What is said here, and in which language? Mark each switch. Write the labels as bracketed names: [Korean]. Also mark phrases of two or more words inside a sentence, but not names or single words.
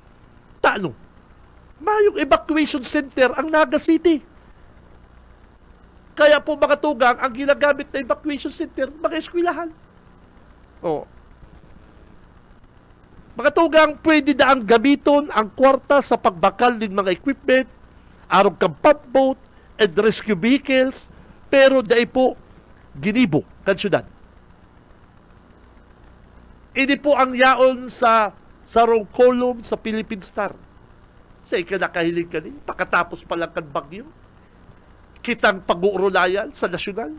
[Bikol] Mayong evacuation center ang Naga City. Kaya po mga tugang, ang ginagamit na evacuation center, mga eskwelahan. Mga tugang, pwede na ang gamiton ang kwarta sa pagbakal ng mga equipment, arong kang [English] pump boat, and rescue vehicles, [Bikol] pero dahil po ginibo kan syudad. Ini po ang yaon sa sarong kolum sa Philippine Star. Sa ikanakahiling ka ni, pakatapos pa lang kan bagyo, kitang pag-uurulayan sa nasyonal.